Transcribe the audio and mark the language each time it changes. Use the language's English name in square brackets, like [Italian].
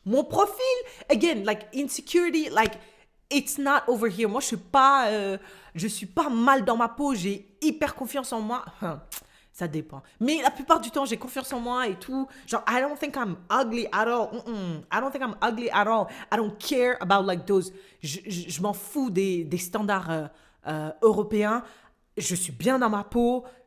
[French] Mon profil, [English] again, like insecurity, like it's not over here. [French] Moi, je suis pas mal dans ma peau. J'ai hyper confiance en moi. Ça dépend. Mais la plupart du temps, j'ai confiance en moi et tout. [English] Genre, I don't think I'm ugly at all. I don't think I'm ugly at all. I don't care about like those... [French] Je m'en fous des standards européens. Je suis bien dans ma peau.